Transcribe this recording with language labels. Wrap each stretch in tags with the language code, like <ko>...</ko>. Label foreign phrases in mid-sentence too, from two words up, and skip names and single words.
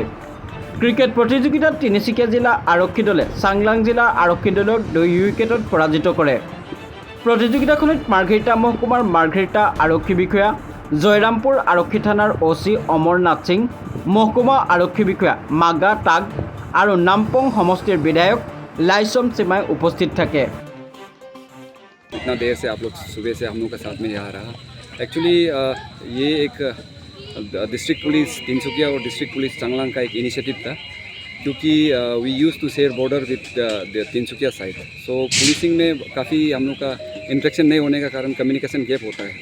<as>ক্ৰিকেট প্ৰতিযোগিতাত তিনিচুকীয়া জিলা আৰক্ষী দলে চাংলাং জিলা আৰক্ষী দলক 2 উইকেটত পৰাজিত কৰে। প্ৰতিযোগিতাখনত মাৰ্ঘেৰিটা মহকুমাৰ মাৰ্ঘেৰিটা আৰক্ষী বিষয়া, জয়ৰামপুৰ আৰক্ষী থানাৰ OC অমৰনাথ সিং, মহকুমা আৰক্ষী বিষয়া মাগা টাগ আৰু নামপং সমষ্টিৰ বিধায়ক লাইছম চিমাই উপস্থিত থাকে।</as> <hi>इतना देर से आप लोग सुबह से हम लोग का साथ में यहाँ रहा। एक्चुअली ये एक</hi> <en>district police</en> <hi>तिनसुकिया और</hi> <en>district police</en> <hi>चांगलांग का एक इनिशिएटिव था, क्योंकि</hi> <en>we use to share border with the Tinsukia side.</en> <hi>सो पुलिसिंग में काफ़ी हम लोग का इंटरेक्शन नहीं होने का कारण</hi> <en>communication gap</en> <hi>होता है।</hi>